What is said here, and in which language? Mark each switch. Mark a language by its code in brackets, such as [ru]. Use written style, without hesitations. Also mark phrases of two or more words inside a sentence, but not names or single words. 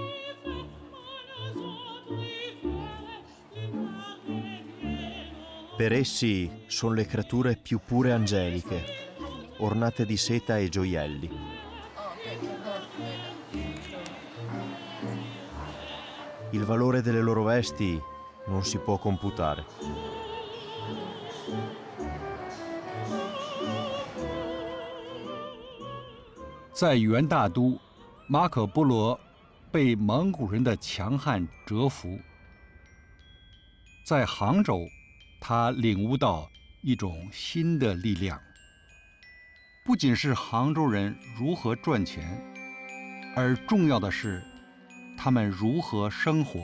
[it] Per essi sono le creature più pure angeliche, ornate di seta e gioielli. Il valore delle loro vesti non si può computare. [zh] 在元大都，马可·波罗被蒙古人的强悍折服。在杭州，他领悟到一种新的力量，不仅是杭州人如何赚钱，而重要的是他们如何生活。